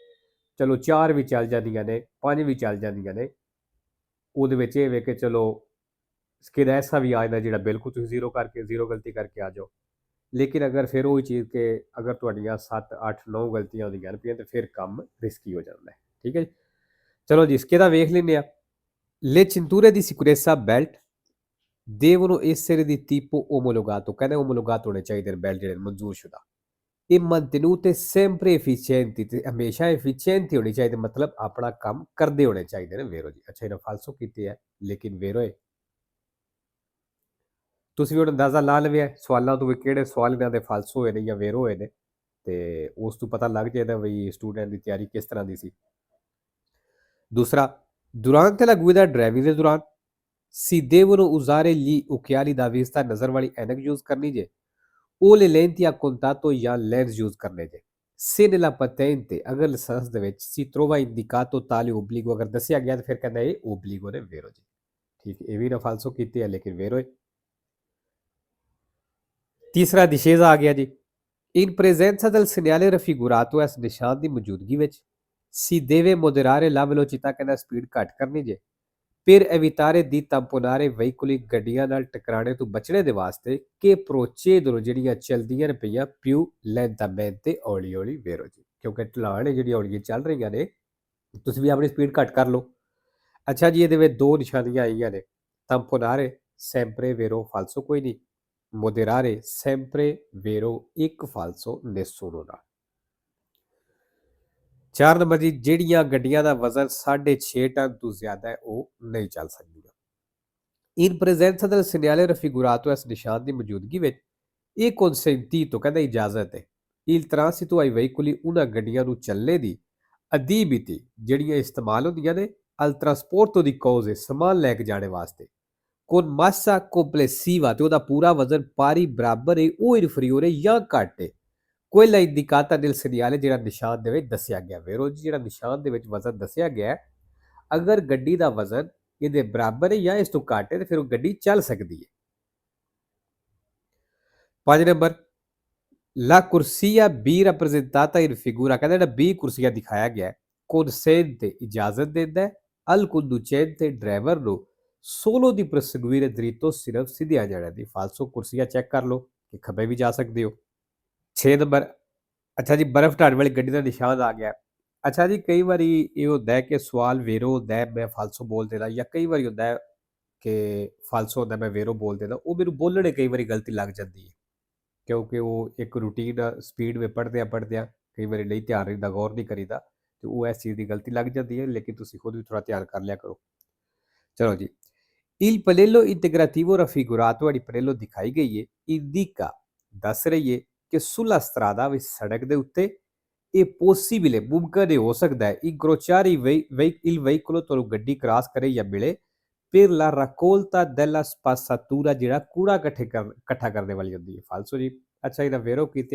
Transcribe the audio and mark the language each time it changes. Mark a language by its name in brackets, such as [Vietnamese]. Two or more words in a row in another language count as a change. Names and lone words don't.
[Punjabi] ਚਲੋ 4 ਵੀ ਚੱਲ ਜਾਂਦੀਆਂ ਨੇ, 5 ਵੀ ਚੱਲ ਜਾਂਦੀਆਂ ਨੇ, ਉਹਦੇ ਵਿੱਚ ਇਹ ਵੇ ਕਿ ਚਲੋ ਸਕਿਲ ਐਸਾ ਵੀ ਆ ਜਾਂਦਾ ਜਿਹੜਾ ਬਿਲਕੁਲ ਤੁਸੀਂ ਜ਼ੀਰੋ ਗਲਤੀ ਕਰਕੇ ਆ ਜਾਓ। ਲੇਕਿਨ ਅਗਰ ਫਿਰ ਉਹੀ ਚੀਜ਼ ਕਿ ਅਗਰ ਤੁਹਾਡੀਆਂ 7 8 9 ਗਲਤੀਆਂ ਹੁੰਦੀਆਂ ਰਹੀਆਂ ਤੇ ਫਿਰ ਕੰਮ ਰਿਸਕੀ ਹੋ ਜਾਂਦਾ ਹੈ। ਠੀਕ ਹੈ ਜੀ, ਚਲੋ ਜੀ ਇਸਕੇ ਦਾ ਵੇਖ ਲੈਂਦੇ ਆ। [Italian] Le cinture di sicurezza belt devono essere di tipo omologato, [Punjabi] ਕਹਿੰਦੇ omologato ਹੋਣੇ ਚਾਹੀਦੇ ਨੇ ਬੈਲਟ ਜਿਹੜੇ ਮਨਜ਼ੂਰਸ਼ੁਦਾ, ਇਹ [Italian] mantenute sempre efficienti [Punjabi] ਤੇ ਹਮੇਸ਼ਾ efficienti ਹੋਣੀ ਚਾਹੀਦੇ, ਮਤਲਬ ਆਪਣਾ ਕੰਮ ਕਰਦੇ ਹੋਣੇ ਚਾਹੀਦੇ ਨੇ। ਵੇਰੋ ਜੀ, ਅੱਛਾ ਇਹਨਾਂ ਫਾਲਸੋ ਕੀਤੇ ਹੈ ਲੇਕਿਨ ਵੇਰੋ ਹੈ। ਤੁਸੀਂ ਵੀ ਹੁਣ ਅੰਦਾਜ਼ਾ ਲਾ ਲਵਿਆ ਸਵਾਲਾਂ ਤੋਂ ਵੀ ਕਿਹੜੇ ਸਵਾਲ ਇਹਨਾਂ ਦੇ ਫਾਲਸੋ ਹੋਏ ਨੇ ਜਾਂ ਵੇਰੋ ਹੋਏ ਨੇ, ਤੇ ਉਸ ਤੋਂ ਪਤਾ ਲੱਗ ਜਾਏਗਾ ਵੀ ਸਟੂਡੈਂਟ ਦੀ ਤਿਆਰੀ ਕਿਸ ਤਰ੍ਹਾਂ ਦੀ ਸੀ। ਦੂਸਰਾ, [Italian] durante la guida driving [Punjabi] ਦੇ ਦੌਰਾਨ [Italian] si devono usare gli occhiali da vista, [Punjabi] ਨਜ਼ਰ ਵਾਲੀ ਐਨਕ ਯੂਜ਼ ਕਰਨੀ ਜੇ, [Italian] o le lenti a contatto [Punjabi] ਜਾਂ ਲੈਂਸ ਯੂਜ਼ ਕਰਨੇ ਜੇ। [Italian] Se nella patente [Punjabi] ਅਗਰ ਲਾਇਸੈਂਸ ਦੇ ਵਿੱਚ [Italian] si trova indicato tale obbligo [Punjabi] ਅਗਰ ਦੱਸਿਆ ਗਿਆ ਤਾਂ ਫਿਰ ਕਹਿੰਦਾ ਇਹ obbligo ਨੇ। ਵੇਰੋ ਜੀ, ਠੀਕ, ਇਹ ਵੀ ਨਾ ਫਾਲਸੋ ਕੀਤੇ ਹੈ ਲੇਕਿਨ ਵੇਰੋ ਹੈ। ਤੀਸਰਾ discesa ਆ ਗਿਆ ਜੀ। [Italian] In presenza del segnale raffigurato, [Punjabi] ਇਸ ਨਿਸ਼ਾਨ ਦੀ ਮੌਜੂਦਗੀ ਵਿੱਚ [Italian] si deve moderare la velocità, [Punjabi] ਕਹਿੰਦਾ ਸਪੀਡ ਘੱਟ ਕਰਨੀ ਜੇ। [Italian] per evitare di tamponare veicoli, [Punjabi] ਗੱਡੀਆਂ ਨਾਲ ਟਕਰਾਣੇ ਤੋਂ ਬਚਣੇ ਦੇ ਵਾਸਤੇ [Italian] che procedono [Punjabi] ਜਿਹੜੀਆਂ ਚਲਦੀਆਂ ਪਈਆਂ [Italian] più lentamente [Punjabi] ਹੌਲੀ ਹੌਲੀ। ਵੇਰੋ ਜੀ, ਕਿਉਂਕਿ ਢਲਾਣ ਹੈ ਜਿਹੜੀ ਹੌਲੀ ਚੱਲ ਰਹੀਆਂ ਨੇ, ਤੁਸੀਂ ਵੀ ਆਪਣੀ ਸਪੀਡ ਘੱਟ ਕਰ ਲਓ। ਅੱਛਾ ਜੀ, ਇਹਦੇ ਵਿੱਚ 2 ਨਿਸ਼ਾਨੀਆਂ ਆਈਆਂ ਨੇ, [Italian] tamponare sempre vero falso [Punjabi] ਕੋਈ ਨਹੀਂ, [Italian] moderare sempre ਵੇਰੋ ਇੱਕ ਫਾਲਸੋ nessuno ਦਾ। [Punjabi] 4 ਨੰਬਰ ਜੀ, ਜਿਹੜੀਆਂ ਗੱਡੀਆਂ ਦਾ ਵਜ਼ਨ 6.5 ਟਨ ਤੋਂ ਜ਼ਿਆਦਾ ਹੈ ਉਹ ਨਹੀਂ ਚੱਲ ਸਕਦੀਆਂ। [Italian] In presenza del segnale raffigurato, [Punjabi] ਇਸ ਨਿਸ਼ਾਨ ਦੀ ਮੌਜੂਦਗੀ ਵਿੱਚ ਇਹ consentito, ਕਹਿੰਦਾ ਇਜਾਜ਼ਤ ਹੈ, [Italian] il transito ai veicoli, [Punjabi] ਉਹਨਾਂ ਗੱਡੀਆਂ ਨੂੰ ਚੱਲਣੇ ਦੀ, adibiti ਜਿਹੜੀਆਂ ਇਸਤੇਮਾਲ ਹੁੰਦੀਆਂ ਨੇ, [Italian] al trasporto di cose, [Punjabi] ਸਮਾਨ ਲੈ ਕੇ ਜਾਣੇ ਵਾਸਤੇ, [Italian] con massa complessiva [Punjabi] ਤੇ ਉਹਦਾ ਪੂਰਾ ਵਜ਼ਨ ਪਾਰੀ ਬਰਾਬਰ ਹੈ [Italian] o inferiore [Punjabi] ਜਾਂ ਘੱਟ ਹੈ, [Italian] quella indicata nel segnale, [Punjabi] ਜਿਹੜਾ ਨਿਸ਼ਾਨ ਦੇ ਵਿੱਚ ਦੱਸਿਆ ਗਿਆ। ਵੇਰੋ ਜੀ, ਜਿਹੜਾ ਨਿਸ਼ਾਨ ਦੇ ਵਿੱਚ ਵਜ਼ਨ ਦੱਸਿਆ ਗਿਆ ਅਗਰ ਗੱਡੀ ਦਾ ਵਜ਼ਨ ਇਹਦੇ ਬਰਾਬਰ ਹੈ ਜਾਂ ਇਸ ਤੋਂ ਘੱਟ ਹੈ ਤੇ ਫਿਰ ਉਹ ਗੱਡੀ ਚੱਲ ਸਕਦੀ ਹੈ। 5 ਨੰਬਰ, [Italian] la corsia B rappresentata in figura, [Punjabi] ਕਹਿੰਦਾ ਜਿਹੜਾ B ਕੁਰਸੀਆ ਦਿਖਾਇਆ ਗਿਆ consente, ਇਜਾਜ਼ਤ ਦਿੰਦਾ ਹੈ, [Italian] al conducente, [Punjabi] ਡਰਾਈਵਰ ਨੂੰ, [Italian] solo di proseguire dritto, [Punjabi] ਸਿਰਫ ਸਿੱਧਿਆਂ ਜਾਣ ਦੀ। ਫਾਲਸੋ ਕੁਰਸੀਆ ਚੈੱਕ ਕਰ ਲਓ ਕਿ ਖੱਬੇ ਵੀ ਜਾ ਸਕਦੇ ਹੋ। 6 ਨੰਬਰ, ਅੱਛਾ ਜੀ, ਬਰਫ਼ ਢਾਣ ਵਾਲੀ ਗੱਡੀ ਦਾ ਨਿਸ਼ਾਨ ਆ ਗਿਆ। ਅੱਛਾ ਜੀ, ਕਈ ਵਾਰੀ ਇਹ ਹੁੰਦਾ ਹੈ ਕਿ ਸਵਾਲ ਵੇਰੋ ਹੁੰਦਾ ਹੈ ਮੈਂ ਫਾਲਸੋ ਬੋਲ ਦੇਣਾ, ਜਾਂ ਕਈ ਵਾਰੀ ਹੁੰਦਾ ਹੈ ਕਿ ਫਾਲਸੋ ਹੁੰਦਾ ਮੈਂ ਵੇਰੋ ਬੋਲ ਦੇਣਾ, ਉਹ ਮੈਨੂੰ ਬੋਲਣੇ ਕਈ ਵਾਰੀ ਗਲਤੀ ਲੱਗ ਜਾਂਦੀ ਹੈ ਕਿਉਂਕਿ ਉਹ ਇੱਕ ਰੂਟੀਨ ਸਪੀਡ ਵਿੱਚ ਪੜ੍ਹਦਿਆਂ ਕਈ ਵਾਰੀ ਨਹੀਂ ਧਿਆਨ ਰਹਿੰਦਾ, ਗੌਰ ਨਹੀਂ ਕਰੀਦਾ, ਤੇ ਉਹ ਇਸ ਚੀਜ਼ ਦੀ ਗਲਤੀ ਲੱਗ ਜਾਂਦੀ ਹੈ। ਲੇਕਿਨ ਤੁਸੀਂ ਖੁਦ ਵੀ ਥੋੜ੍ਹਾ ਧਿਆਨ ਕਰ ਲਿਆ ਕਰੋ। ਚਲੋ ਜੀ, [Italian] Il Palello integrativo raffigurato a Palello [Punjabi] ਦਿਖਾਈ ਗਈ ਹੈ indica ਦੱਸ ਰਹੀ ਹੈ ਕਿ [Italian] sulla strada [Punjabi] ਵਿੱਚ ਸੜਕ ਦੇ ਉੱਤੇ ਇਹ possibile ਮੁਮਕਨ ਹੋ ਸਕਦਾ ਹੈ [Italian] incrociare il veicolo [Punjabi] ਤੁਹਾਨੂੰ ਗੱਡੀ ਕ੍ਰਾਸ ਕਰੇ ਜਾਂ ਮਿਲੇ [Italian] per la raccolta della spazzatura [Punjabi] ਜਿਹੜਾ ਕੂੜਾ ਇਕੱਠਾ ਕਰਨ ਵਾਲੀ ਹੁੰਦੀ ਹੈ ਫਾਲਸੋ ਜੀ ਅੱਛਾ ਇਹਦਾ ਵੇਰੋ ਕੀਤੇ